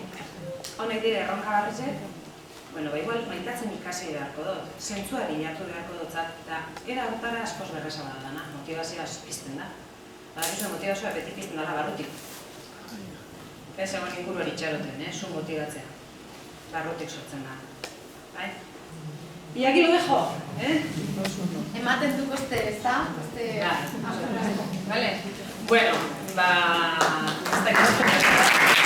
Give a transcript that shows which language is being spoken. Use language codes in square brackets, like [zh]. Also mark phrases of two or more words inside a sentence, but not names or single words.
[eu] Honek dire erronka barrizek, bueno, igual maitatzen ikasi beharko dut, zentzua bilatu beharko dut, eta era hortara askoz berreza bada dana, motivazioa pizten da. Badakizu motivazioa beti pizten dala barrutik. Ez egon inguru hori txaroten, zu motibatzea. Barrutik sortzen da. [es] Y aquí lo dejo, [eu] Ematen du beste, ezta? Vale. Bueno, ez da